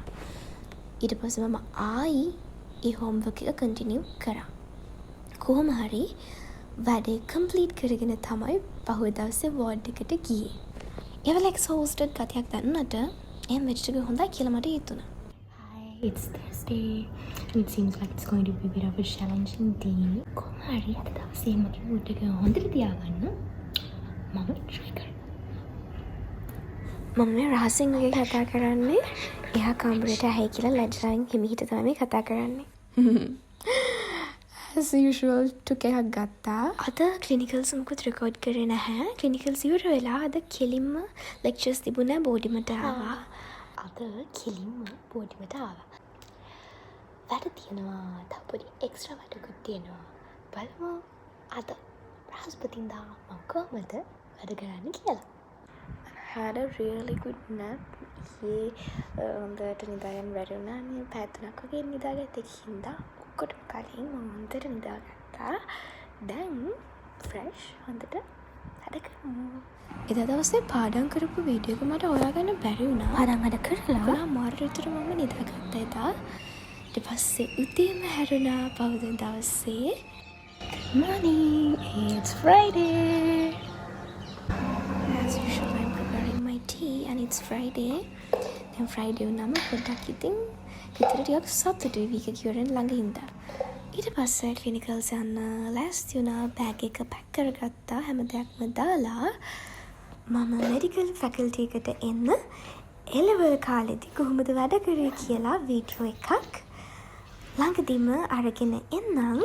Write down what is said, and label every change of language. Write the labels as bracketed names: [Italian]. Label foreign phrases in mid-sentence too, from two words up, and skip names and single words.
[Sinhala] ඊට පස්සේ මම ආයි ඒ homework එක continue කරා. කොහොම හරි වැඩේ complete කරගෙන තමයි පහුවෙනි දවසේ ward එකට ගියේ. ඒ වෙලාව exhausted ගතියක් දැනුණාට එහෙම වෙච්ච එක හොඳයි කියලා මට හිතුණා. [English] It's Thursday and it seems like it's going to be a bit of a challenging day. [Sinhala] කොහොම හරි අද දවසේ මගේ mood එක හොඳට තියාගන්න මම try කරනවා. මම මේ රහසින් වගේ කතා කරන්නේ එහා කාමරේට ඇහි කියලා ලැජ්ජාවෙන් හිමිහිට තමයි කතා කරන්නේ. [English] As usual [Sinhala] ටුක් එකක් ගත්තා. අද ක්ලිනිකල්ස් මුකුත් රෙකෝඩ් කරේ නැහැ. ක්ලිනිකල්ස් ඉවර වෙලා අද කෙලින්ම ලෙක්චර්ස් තිබුණා බෝඩිමට ආවා. අද කෙලින්ම බෝඩිමට ආවා. වැඩ තියෙනවා. තව පොඩි එක්ස්ට්‍රා වැඩකුත් තියෙනවා. බලමු අද බ්‍රහස්පතින්දා මම කොහමද වැඩ කරන්නේ කියලා. [English] I had a really good nap. [Sinhala] හොඳට නිදාගෙන වැඩ වුණානේ. පැය 3ක් වගේ නිදාගත්තේ හින්දා ඔක්කොටම කලින් මම හොඳට නිදාගත්තා. දැන් ෆ්‍රෙෂ් හොඳට වැඩ කරමු. එදා දවසේ පාඩම් කරපු වීඩියෝ එක මට හොයාගන්න බැරි වුණා. පාඩම් වැඩ කරලා මාර විතර මම නිදාගත්තා එදා. ඊට පස්සේ උදේම හැරුණා පහුවෙනි දවසේ. [English] Morning, it's Friday. As usual, I'm preparing my tea and it's Friday. [Sinhala] Then Friday වුණාම පොඩ්ඩක් ඉතින් ගෙදර ටිකක් සතුටුයි වීක් එක ඉවරෙන් ළඟ හින්දා. ඊට පස්සේ ක්ලිනිකල්ස් යන්න ලෑස්ති වුණා, බෑග් එක පැක් කරගත්තා, හැම දෙයක්ම දාලා මම [English] medical faculty [Sinhala] එකට එන්න එලෙවල් කාලෙදි කොහොමද වැඩ කරේ කියලා වීඩියෝ එකක් ළඟදීම අරගෙන එන්නම්.